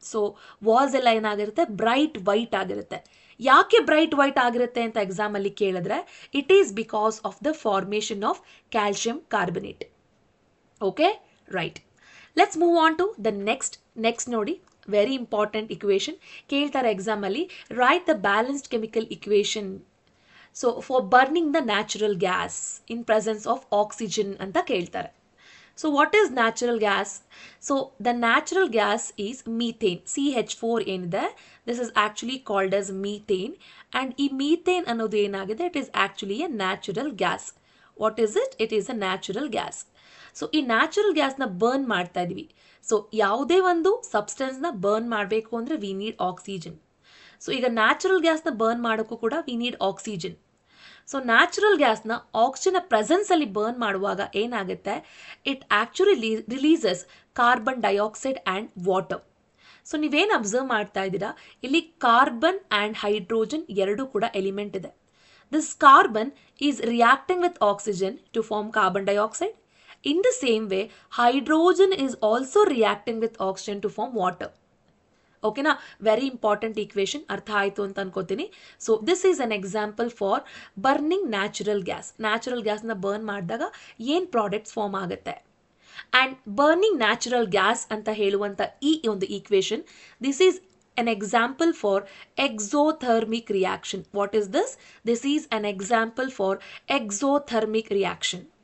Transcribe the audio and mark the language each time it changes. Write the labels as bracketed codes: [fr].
[kn] So walls ಎಲ್ಲ ಏನಾಗಿರುತ್ತೆ, bright white ಆಗಿರುತ್ತೆ. ಯಾಕೆ ಬ್ರೈಟ್ ವೈಟ್ ಆಗಿರುತ್ತೆ ಅಂತ ಎಕ್ಸಾಮಲ್ಲಿ ಕೇಳಿದ್ರೆ [en] It is because of the formation of calcium carbonate. [kn] Okay, right. [en] let's move on to the next ನೋಡಿ, very important equation [kn] ಕೇಳ್ತಾರೆ ಎಕ್ಸಾಮಲ್ಲಿ. [en] write the balanced chemical equation so for burning the natural gas in presence of oxygen [kn] ಅಂತ ಕೇಳ್ತಾರೆ. [en] So what is natural gas? So the natural gas is methane, CH4 ಏನಿದೆ, this is actually called as methane. And [kn] ಈ methane ಅನ್ನೋದು ಏನಾಗಿದೆ, [en] it is actually a natural gas. What is it? It is a natural gas. [kn] So ಈ natural gasನ burn ಮಾಡ್ತಾ ಇದೀವಿ. So ಯಾವುದೇ ಒಂದು ಸಬ್ಸ್ಟೆನ್ಸ್ನ burn ಮಾಡಬೇಕು ಅಂದರೆ [en] We need oxygen. [kn] ಸೊ ಈಗ ನ್ಯಾಚುರಲ್ ಗ್ಯಾಸ್ನ ಬರ್ನ್ ಮಾಡೋಕ್ಕೂ ಕೂಡ [en] We need oxygen. [kn] So natural ಗ್ಯಾಸ್ನ oxygen ಪ್ರೆಸೆನ್ಸಲ್ಲಿ burn ಮಾಡುವಾಗ ಏನಾಗುತ್ತೆ, [en] It actually releases carbon dioxide and water. [kn] So ನೀವೇನು ಅಬ್ಸರ್ವ್ ಮಾಡ್ತಾ ಇದ್ದೀರಾ, ಇಲ್ಲಿ ಕಾರ್ಬನ್ ಆ್ಯಂಡ್ ಹೈಡ್ರೋಜನ್ ಎರಡೂ ಕೂಡ ಎಲಿಮೆಂಟ್ ಇದೆ. [en] This carbon is reacting with oxygen to form carbon dioxide. In the same way hydrogen is also reacting with oxygen to form water. ಓಕೆನಾ? Very important equation, [kn] ಅರ್ಥ ಆಯಿತು ಅಂತ ಅನ್ಕೋತೀನಿ. [en] So this is an example for burning natural gas. [kn] Natural ಗ್ಯಾಸ್ನ burn ಮಾಡಿದಾಗ ಏನು products form ಆಗುತ್ತೆ. [en] and burning natural gas [kn] ಅಂತ ಹೇಳುವಂಥ ಈ ಒಂದು equation, [en] This is an example for exothermic reaction. What is this? This is an example for exothermic reaction.